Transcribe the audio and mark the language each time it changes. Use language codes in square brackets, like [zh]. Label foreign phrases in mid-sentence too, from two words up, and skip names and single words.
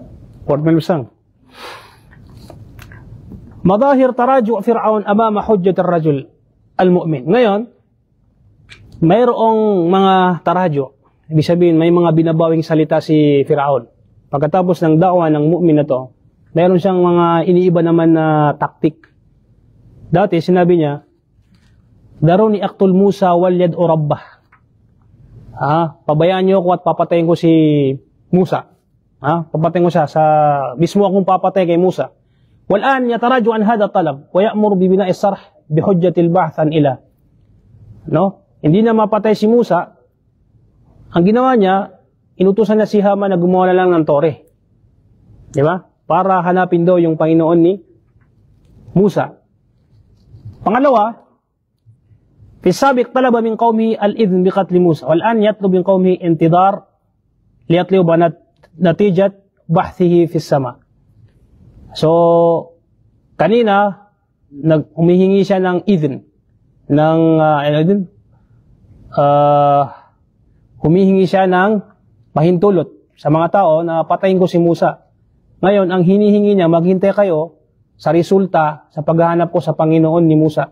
[tl] 4 minutes lang. [ar] مظاهر تراجع فرعون أمام حجة الرجل المؤمن. [tl] Ngayon, mayroong mga taraju'. Ibig sabihin, may mga binabawing salita si Fir'aun. Pagkatapos ng da'wa ng mu'min na to, mayroon siyang mga iniiba naman na taktik. Dati, sinabi niya, [ar] ذروني أقتل موسى وليدع ربه. [tl] Pabayaan niyo ako at papatayin ko si Musa. Papatayin ko siya. Mismo akong papatay kay Musa. [ar] والآن يتراجع عن هذا الطلب ويأمر ببناء الصرح بحجة البعث عن إله. [tl] No? Hindi na mapatay si Musa. Ang ginawa niya, inutusan na si Haman na gumawa na lang ng tore. Di ba? Para hanapin daw yung Panginoon ni Musa. Pangalawa, [ar] في السابق طلب من قومه الإذن بقتل موسى والآن يطلب من قومه انتظار ليطلب نتيجة بحثه في السماء. [tl] So, kanina, humihingi siya ng idhn, humihingi siya ng pahintulot sa mga tao na patayin ko si Musa. Ngayon, ang hinihingi niya, maghintay kayo sa resulta sa paghahanap ko sa Panginoon ni Musa.